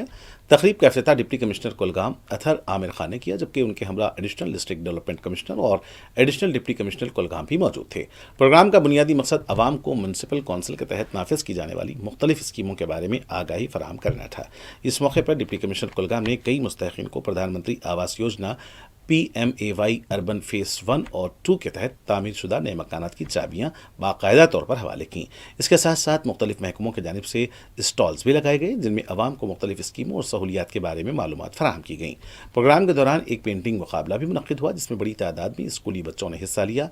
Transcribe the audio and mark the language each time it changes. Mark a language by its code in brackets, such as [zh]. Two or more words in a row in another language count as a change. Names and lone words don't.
[ur] تقریب کا افتتاح [en] Deputy Commissioner [ur] کولگام اتھر عامر خان نے کیا, جبکہ ان کے ہمراہ [en] Additional District Development Commissioner [ur] اور [en] Additional Deputy Commissioner [ur] کولگام بھی موجود تھے. پروگرام کا بنیادی مقصد عوام کو [en] Municipal Council [ur] کے تحت نافذ کی جانے والی مختلف اسکیموں کے بارے میں آگاہی فراہم کرنا تھا. اس موقع پر ڈپٹی کمشنر کولگام نے کئی مستحقین کو پردھان منتری آواس یوجنا PMAY [en] Urban Phase [ur] 1 اور 2 کے تحت تعمیر شدہ نئے مکانات کی چابیاں باقاعدہ طور پر حوالے کیں. اس کے ساتھ ساتھ مختلف محکموں کی جانب سے اسٹالز بھی لگائے گئے جن میں عوام کو مختلف اسکیموں اور سہولیات کے بارے میں معلومات فراہم کی گئیں. پروگرام کے دوران ایک پینٹنگ مقابلہ بھی منعقد ہوا جس میں بڑی تعداد میں اسکولی بچوں نے حصہ لیا.